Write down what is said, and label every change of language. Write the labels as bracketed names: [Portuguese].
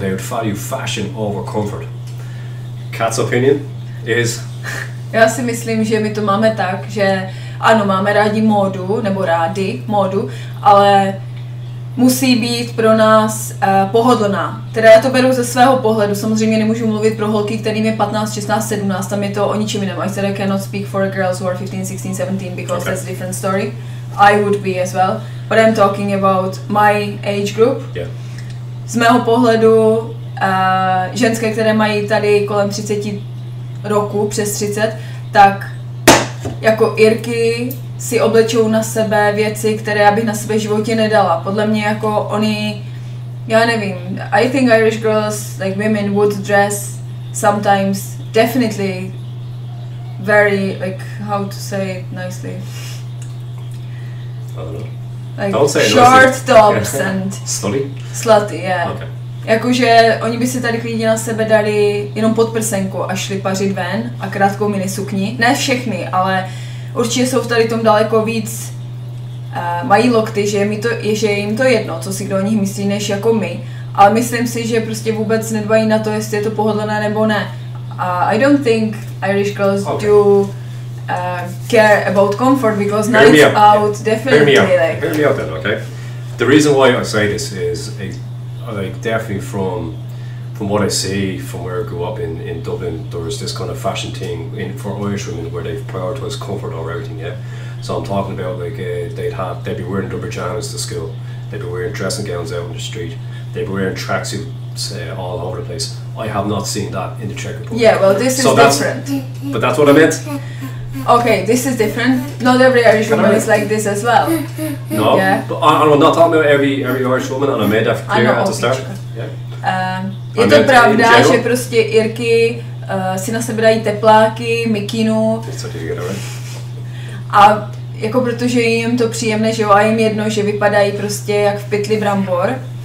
[English] They would value fashion over comfort. Kat's opinion is? [Czech] Já si myslím, že my to máme tak, že ano, máme rádi módu, nebo rádi módu, ale musí být pro nás pohodlná. Teda já to beru ze svého pohledu, samozřejmě nemůžu mluvit pro holky, kterým je 15, 16, 17, tam je to o ničem jiném. [English] I said I cannot speak for girls who are 15, 16, 17 because that's a different story. [Czech] I would be as well, but I'm talking about my age group. Yeah. Z mého pohledu ženské, které mají tady kolem 30 roku, přes 30, tak jako Irky si oblečou na sebe věci, které já bych na sebe v životě nedala. Podle mě jako oni, já nevím, [English] I think Irish girls, like women, would dress sometimes definitely very, like, how to say it nicely? I don't know. Like short tops and slutty, yeah. Okay. [Czech] Jakože oni by si tady klidně na sebe dali jenom podprsenku a šli pařit ven a krátkou minisukni. Ne všechny, ale určitě jsou v tady tom daleko víc, mají lokty, že je jim to jedno, co si kdo o nich myslí, než jako my. Ale myslím si, že prostě vůbec nedbají na to, jestli je to pohodlné nebo ne. [English] I don't think Irish girls do care about comfort because nights out definitely like. Hear me out then, okay? The reason why I say this is like definitely from what I see from where I grew up in Dublin, there was this kind of fashion thing for Irish women where they've prioritised comfort over everything. Yeah, so I'm talking about like they'd be wearing double pajamas to school, they'd be wearing dressing gowns out in the street, they'd be wearing tracksuits all over the place. I have not seen that in the Czech Republic. Yeah, well, this is different. But that's what I meant. Okay, this is different. Not every Irish woman is like this as well. No, yeah. But I'm not talking about every Irish woman, and I made that clear at the start. Yeah. [Czech] Je to pravda, že prostě Irky si na sebe dají tepláky, mikinu. A jako protože je jim to příjemné, že jo, a jim jedno, že vypadají prostě jak v pytli brambor.